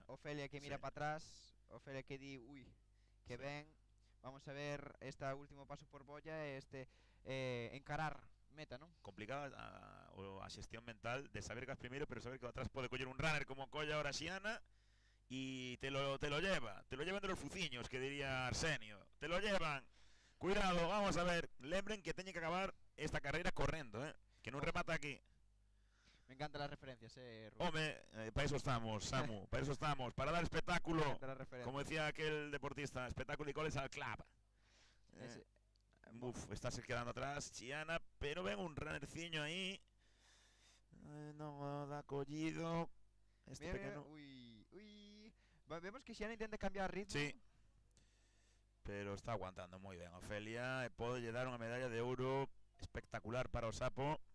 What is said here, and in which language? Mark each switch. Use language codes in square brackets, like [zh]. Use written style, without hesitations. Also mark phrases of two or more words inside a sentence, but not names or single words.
[gl] Ofelia que mira para atrás, Ofelia que di, que ven. Vamos a ver este último paso por bolla, encarar meta, non? Complicada a xestión mental de saber que vas primeiro, pero saber que atrás pode coller un runner como colla ahora Xiana e [es] te lo llevan de los fuciños, [gl] que diría Arsenio. [es] Te lo llevan. [gl] Cuidado, vamos a ver. Lembren que teñen que acabar esta carreira correndo, que non remata aquí. [es] Me encantan las referencias, Rubén. Home, para eso estamos, Samu, para eso estamos, para dar espectáculo. Como decía aquel deportista, espectáculo y goles al club. [gl] Estás quedando atrás, Xiana, pero ven un runnerciño aí. Non dá collido. Pequeno. Vemos que Xiana intenta cambiar ritmo. Sí. Pero está aguantando moi ben Ofelia e pode lle dar unha medalla de ouro espectacular para o Sapo.